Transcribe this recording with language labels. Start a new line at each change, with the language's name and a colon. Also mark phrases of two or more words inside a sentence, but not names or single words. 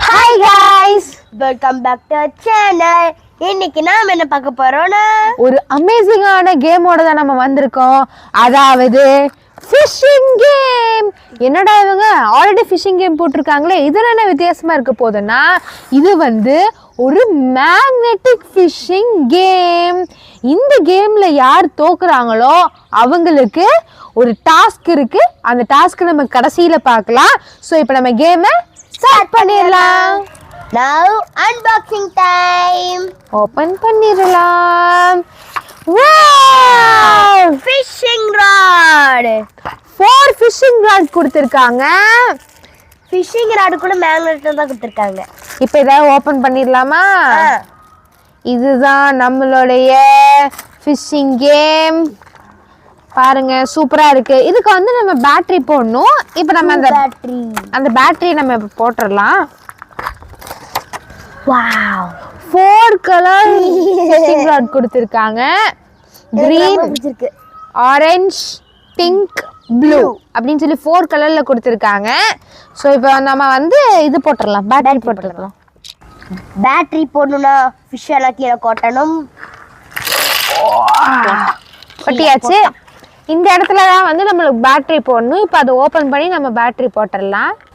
English: Hey guys, welcome back to our channel.
Tamil: இன்னைக்கு நாம என்ன பார்க்க போறோம்னா ஒரு அமேசிங்கான கேமோட தான் நம்ம வந்திருக்கோம். அதாவது
English: fishing game.
Tamil: என்னடா இவங்க
English: already fishing game
Tamil: போட்டிருக்காங்களே, இதுல என்ன வித்தியாசமா இருக்க போகுதுன்னா இது வந்து ஒரு
English: magnetic fishing game.
Tamil: இந்த கேம்ல யார் தோக்குறாங்களோ அவங்களுக்கு ஒரு டாஸ்க் இருக்கு. அந்த டாஸ்க் நம்ம கடைசியில பார்க்கலாம். ஸோ இப்போ நம்ம
English: game start
Tamil: பண்ணிடலாம்.
English: Now unboxing time.
Tamil: ஓபன் பண்ணிடலாம்.
English: Fishing rod.
Tamil: 4
English: fishing rod
Tamil: கொடுத்திருக்காங்க.
English: Fishing rod
Tamil: கூட மேக்னெட் தான் கொடுத்திருக்காங்க. இப்போ இத ஓபன் பண்ணிரலாமா? இதுதான் நம்மளுடைய
English: fishing game.
Tamil: பாருங்க சூப்பரா இருக்கு. இதுக்கு வந்து நம்ம பேட்டரி போடணும். இப்போ நம்ம அந்த பேட்டரி நம்ம இப்ப போட்டுறலாம். Wow. 4
English: colour fishing rod
Tamil: கொடுத்திருக்காங்க.
English: Green, orange, pink, blue
Tamil: அப்படின்னு சொல்லி 4 கலர்ல கொடுத்திருக்காங்க. சோ இப்போ நம்ம வந்து இது போட்டுறலாம், பேட்டரி போட்டுறலாம். பேட்டரி போடணும்னா ஃபிஷ் எல்லாம் கீழே கொட்டணும். கொட்டியாச்சு. இந்த இடத்துல தான் வந்து நம்மளுக்கு பேட்டரி போடணும். இப்போ அதை ஓபன் பண்ணி நம்ம பேட்டரி போட்டுடலாம்.